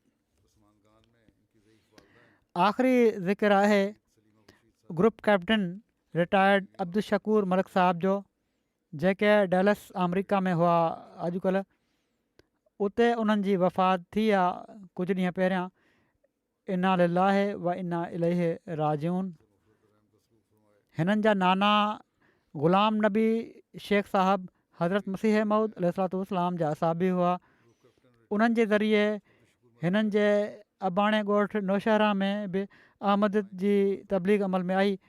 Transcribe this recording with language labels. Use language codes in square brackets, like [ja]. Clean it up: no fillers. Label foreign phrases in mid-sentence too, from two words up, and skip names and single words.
[sd] आख़िरी ज़िक्र आहे ग्रुप कैप्टन रिटायर्ड अब्दुल शकूर मलिक साहब जो, जेके डैलस अमरीका में हुआ अॼुकल्ह। उते उन्हनि जी वफ़ात थी आहे कुझु ॾींहं पहिरियां। [ar] إنا لله وإنا إليه راجعون. [sd] हिननि जा नाना ग़ुलाम नबी शेख साहब हज़रत मसीह मऊद अलैहिस्सलाम जा असाबी हुआ। उन्हनि जे ज़रिए हिननि जे अबाणे ॻोठ नौशहरा में बि अहमद जी तबलीग अमल में आई।